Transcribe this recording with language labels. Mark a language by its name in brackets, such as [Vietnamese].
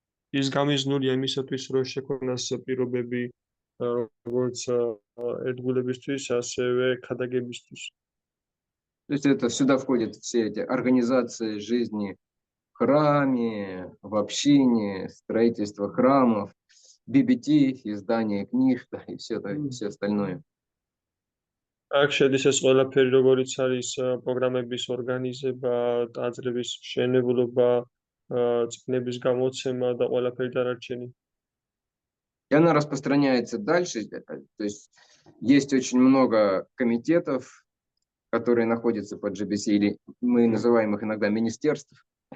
[Georgian] ის გამიზნულია იმისათვის, რომ შექმნას პირობები როგორც ერთგულებისთვის, ასევე ქადაგებისთვის. [Russian] То есть это сюда входят все эти организации жизни в храме, в общине, строительство храмов, BBT, издание книг, да, и все остальное. [Georgian] აქ შედის ეს ყველაფერი, როგორიც არის პროგრამების ორგანიზება, ტაძრების მშენებლობა, წიგნების გამოცემა და ყველაფერი დანარჩენი. [Russian] И она распространяется дальше. То есть есть очень много комитетов, которые находятся под GBC, или мы называем их иногда министерств.